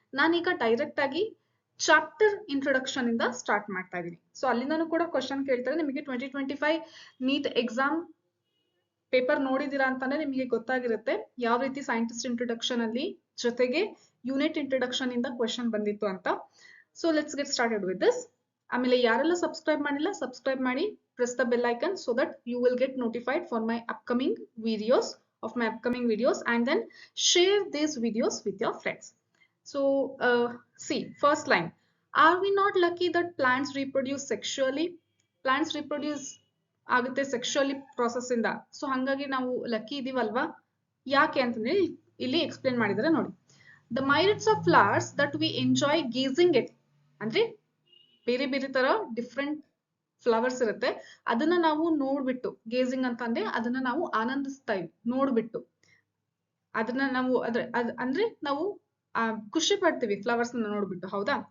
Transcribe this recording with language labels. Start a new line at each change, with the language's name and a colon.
Kannada: ನಾನೀಗ ಡೈರೆಕ್ಟ್ ಆಗಿ chapter introduction ಇಂದ ಸ್ಟಾರ್ಟ್ ಮಾಡ್ತಾ ಇದ್ದೀನಿ. ಸೊ ಅಲ್ಲಿಂದನೂ ಕೂಡ ಕ್ವಶನ್ ಕೇಳ್ತಾರೆ. ನಿಮಗೆ 2025 ನೀಟ್ ಎಕ್ಸಾಮ್ ಪೇಪರ್ ನೋಡಿದೀರಾ ಅಂತಾನೆ ನಿಮಗೆ ಗೊತ್ತಾಗಿರುತ್ತೆ ಯಾವ ರೀತಿ ಸೈಂಟಿಸ್ಟ್ ಇಂಟ್ರೊಡಕ್ಷನ್ ಅಲ್ಲಿ ಜೊತೆಗೆ ಯೂನಿಟ್ ಇಂಟ್ರೊಡಕ್ಷನ್ ಇಂದ ಕ್ವೆಶನ್ ಬಂದಿತ್ತು ಅಂತ.
English: So let's get started with this.
Kannada: ಆಮೇಲೆ ಯಾರೆಲ್ಲ ಸಬ್ಸ್ಕ್ರೈಬ್ ಮಾಡಿಲ್ಲ ಸಬ್ಸ್ಕ್ರೈಬ್ ಮಾಡಿ,
English: Press the bell icon so that you will get notified for my upcoming videos and then share these videos with your friends. So see, first line, are we not lucky that plants reproduce sexually? Plants reproduce
Kannada: ಆಗುತ್ತೆ sexually process ಇಂದ. So ಹಂಗಾಗಿ ನಾವು lucky ಇದೀವಲ್ವಾ? ಯಾಕೆ ಅಂತಂದ್ರೆ ಇಲ್ಲಿ explain ಮಾಡಿದ್ರೆ ನೋಡಿ.
English: the merits of flowers that we enjoy gazing it,
Kannada: ಅಂದ್ರೆ ಬೇರೆ ಬೇರೆ ತರ ಡಿಫ್ರೆಂಟ್ ಫ್ಲವರ್ಸ್ ಇರುತ್ತೆ, ಅದನ್ನ ನಾವು ನೋಡ್ಬಿಟ್ಟು, ಗೇಸಿಂಗ್ ಅಂತ ಅಂದ್ರೆ ಅದನ್ನ ನಾವು ಆನಂದಿಸ್ತಾ ಇವಿ ನೋಡ್ಬಿಟ್ಟು, ಅದನ್ನ ನಾವು ಅಂದ್ರೆ ನಾವು ಖುಷಿ ಪಡ್ತೀವಿ ಫ್ಲವರ್ಸ್ ನೋಡ್ಬಿಟ್ಟು, ಹೌದಾ?